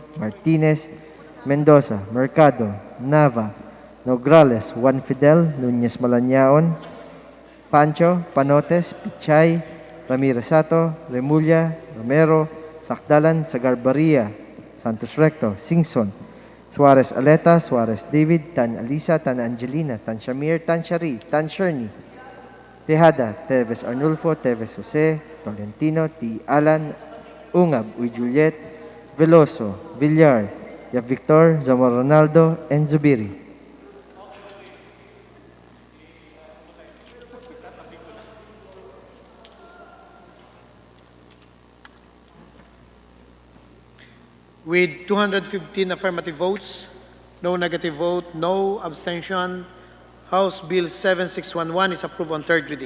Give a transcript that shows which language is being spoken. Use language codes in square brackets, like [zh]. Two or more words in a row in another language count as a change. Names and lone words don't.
[en] Martinez, Mendoza, Mercado, Nava, Nograles, Juan Fidel, Nunez Malanyaon, Pancho, Panotes, Pichay, Ramirez Sato, Remulla, Romero, Sakdalan, Sagarbaria, Santos Recto, Singson, Suarez Aleta, Suarez David, Tan Alisa, Tan Angelina, Tan Shamir, Tan Shari, Tan Sherny, Tejada, Teves Arnulfo, Teves Jose, Tolentino, T. Alan, Ungab, Uy Juliet, Veloso, Villar, Yap Victor, Zamora Ronaldo, and Zubiri. With 215 affirmative votes, no negative vote, no abstention, House Bill 7611 is approved on third reading.